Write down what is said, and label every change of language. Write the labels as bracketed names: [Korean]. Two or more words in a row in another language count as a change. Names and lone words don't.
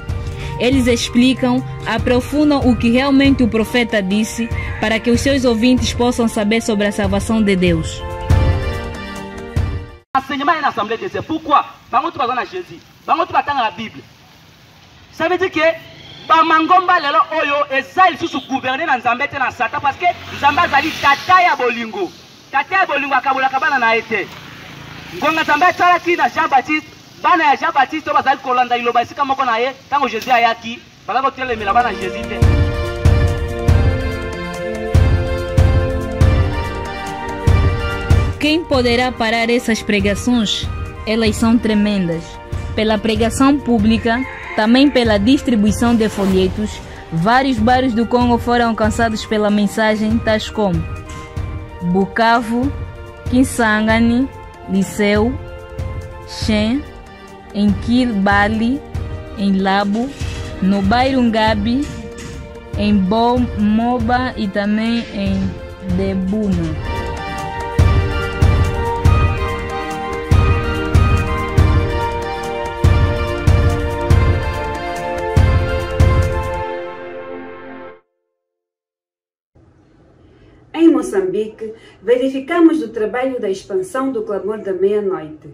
[Portuguese] Eles explicam, aprofundam o que realmente o profeta disse, para que os seus ouvintes possam saber sobre a salvação de Deus. [French] Enseignement est l'assemblée de Dieu. [Lingala] Pourquoi? Bango tu bazana Jésus. Bango tu batanga la Bible. [French] Ça veut dire que [Lingala] bamangomba lelo oyo eza lisusu gouverner na Nzambe te na Satan [French] parce que [Lingala] Nzambe azali tata ya bolingo. Tata ya bolingo akabolaka bana na ete. Ngonga Nzambe asalaki na Jean Baptiste. Bana ya Jean Baptiste bazali kolanda iloba esika moko na ye tango Jésus ayaki bazali kotelemela bana Jésus te. [Portuguese] Quem poderá parar essas pregações? Elas são tremendas. Pela pregação pública, também pela distribuição de folhetos, vários bairros do Congo foram alcançados pela mensagem, tais como Bukavu, Kisangani, Liceu, Shen, em Kilbali, em Labo, no bairro Ngabi, em Moba e também em Debuno. Em Moçambique, verificamos o trabalho da expansão do clamor da meia-noite.